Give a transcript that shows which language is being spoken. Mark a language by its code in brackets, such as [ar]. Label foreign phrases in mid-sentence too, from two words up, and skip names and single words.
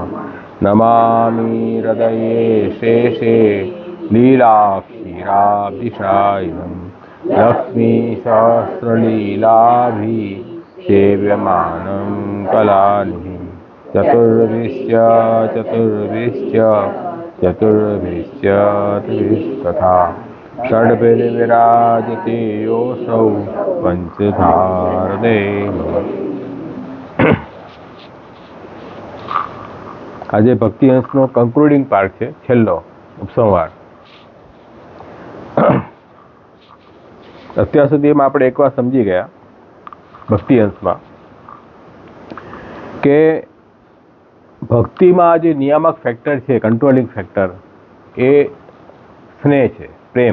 [sa] नमामि हृदये शेषे लीलाक्षीराब्धिशायिनं लक्ष्मीसहस्रलीलाभिसेव्यमानं कलानिधिं चतुर्भिश्च षड्भिर्विराजते योऽसौ पंचधारदेव। [gu] આજે ભક્તિ અંશનો [en] concluding part [gu] છે, છેલ્લો ઉપસંહાર. અત્યાર સુધીમાં આપણે એક વાર સમજી ગયા ભક્તિ અંશમાં કે ભક્તિમાં જે નિયામક ફેક્ટર છે, [en] controlling factor, [gu] એ સ્નેહ છે, પ્રેમ.